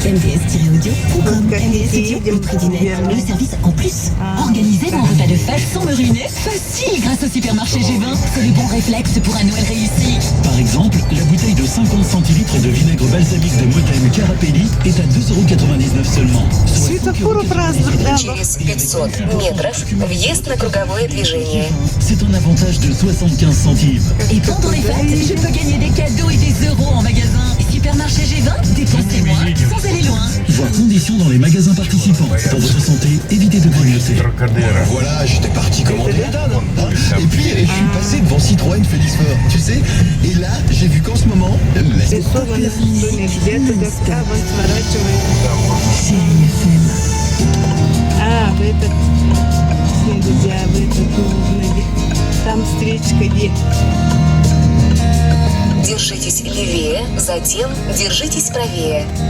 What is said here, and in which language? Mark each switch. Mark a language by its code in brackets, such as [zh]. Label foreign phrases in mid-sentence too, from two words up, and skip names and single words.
[fr] MDS-audio, comme MDS Audio, le prix du net, et le service en plus. Organisez vos repas de fête sans me ruiner. Facile grâce au supermarché G20. C'est le bon réflexe pour un Noël réussi. Par exemple, la bouteille de 50 centilitres de vinaigre balsamique de Modène Carapelli est à 2,99 € seulement. [ru] Светофору праздник, да. Через 500 метров въезд на круговое движение. [fr] C'est un avantage de 75 centimes. Et pendant les fêtes, je peux gagner des cadeaux et des euros en magasin. Supermarché G20, dépensez moins sans aller loin. Voir conditions dans les magasins participants. Pour votre santé, évitez de grignoter. [ru] Трокадера. [fr] Voilà, j'étais parti commander la dinde. Et puis, je suis passé devant Citroën Félix Fort, tu sais. Et là, j'ai vu qu'en ce moment, [ru] Рисовано в доме, где-то доска, вон сворачивает. А, в этот, нельзя, в этот нужно. Там встречка есть. Держитесь левее, затем держитесь правее.